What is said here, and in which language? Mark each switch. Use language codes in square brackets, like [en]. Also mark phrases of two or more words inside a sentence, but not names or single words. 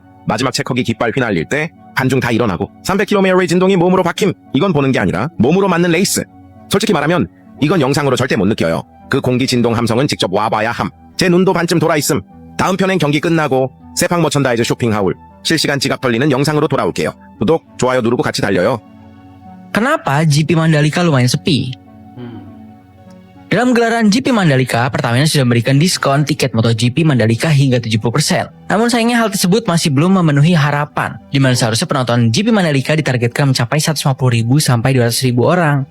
[ko] 마지막 체커기 깃발 휘날릴 때 반중 다 일어나고 300km의 진동이 몸으로 박힘. 이건 보는 게 아니라 몸으로 맞는 레이스. 솔직히 말하면 이건 영상으로 절대 못 느껴요. 그 공기 진동 함성은 직접 와봐야 함. 제 눈도 반쯤 돌아있음. 다음 편엔 경기 끝나고 세팡 머천다이즈 쇼핑 하울 실시간 지갑 털리는 영상으로 돌아올게요. 구독, 좋아요 누르고 같이 달려요. [id] Kenapa GP Mandalika lumayan sepi? Dalam gelaran GP Mandalika, Pertamina sudah memberikan diskon tiket MotoGP Mandalika hingga 70%. Namun sayangnya hal tersebut masih belum memenuhi harapan, di mana seharusnya penonton GP Mandalika ditargetkan mencapai 150.000 sampai 200.000 orang.